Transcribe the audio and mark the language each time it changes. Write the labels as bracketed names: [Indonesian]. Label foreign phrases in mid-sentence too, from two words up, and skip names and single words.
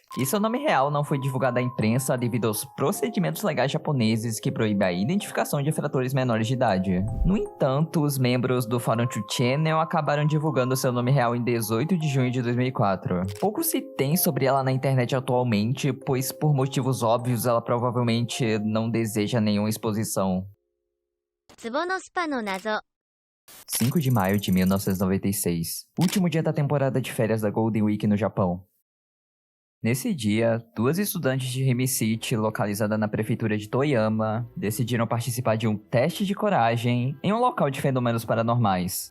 [Portuguese] E seu nome real não foi divulgado à imprensa devido aos procedimentos legais japoneses que proíbem a identificação de infratores menores de idade. No entanto, os membros do Fórum 2 Channel acabaram divulgando seu nome real em 18 de junho de 2004. Pouco se tem sobre ela na internet atualmente, pois por motivos óbvios ela provavelmente não deseja nenhuma exposição. [Japanese] 壺のスパの謎。 [Portuguese] 5 de maio de 1996, último dia da temporada de férias da Golden Week no Japão. Nesse dia, 2 estudantes de Rimi City, localizada na prefeitura de Toyama, decidiram participar de um teste de coragem em um local de fenômenos paranormais.